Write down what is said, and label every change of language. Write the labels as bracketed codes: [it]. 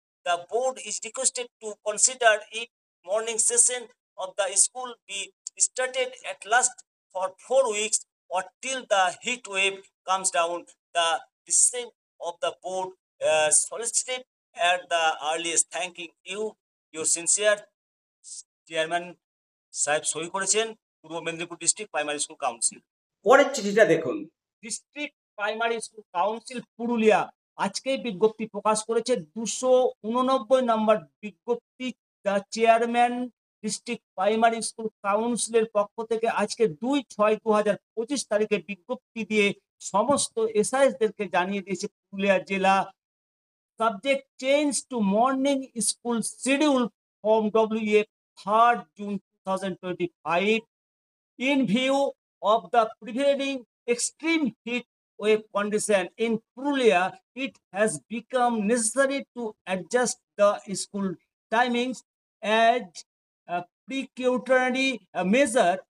[en] The board is requested to consider if morning session of the school be started at last for 4 weeks or till the heat wave comes down. The decision of the board solicited at the earliest. Thanking you, your sincere chairman [bn] সাহেব সই করেছেন, পূর্ব Medinipur district primary school council. পরের চিঠিটা দেখুন। District primary school council Purulia আজকেই বিজ্ঞপ্তি প্রকাশ করেছে। 289 নম্বর বিজ্ঞপ্তি। The chairman district primary school কাউন্সিলের পক্ষ থেকে আজকে 2/6/2025 তারিখে বিজ্ঞপ্তি দিয়ে সমস্ত এসআইএসদেরকে জানিয়ে দিয়েছে পুরুলিয়া জেলা। [en] Subject change to morning school schedule from WA 3rd June 2025. In view of the prevailing extreme heat wave condition in Purulia, it has become necessary to adjust the school timings as a precautionary measure.